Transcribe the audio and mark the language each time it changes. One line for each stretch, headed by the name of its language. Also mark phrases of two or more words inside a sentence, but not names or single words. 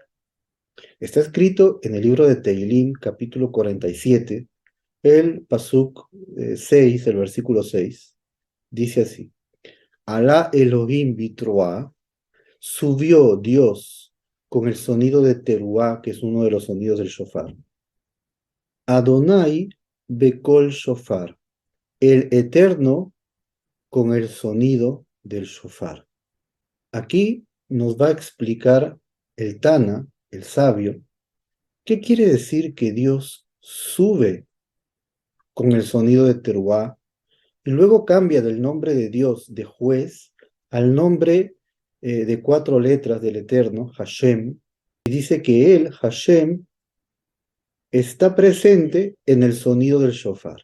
Spanish: Está escrito en el libro de Teilim, capítulo 47, el pasuk 6, el versículo 6. Dice así,
Hebrew: עלה אלהים בתרועה,
Spanish: subió Dios con el sonido de teruá, que es uno de los sonidos del shofar.
Hebrew: יהוה בקול שופר,
Spanish: el Eterno con el sonido del shofar. Aquí nos va a explicar el Tana, el sabio, qué quiere decir que Dios sube con el sonido de teruá y luego cambia del nombre de Dios, de juez, al nombre de 4 letras del Eterno, Hashem, y dice que él, Hashem, está presente en el sonido del shofar.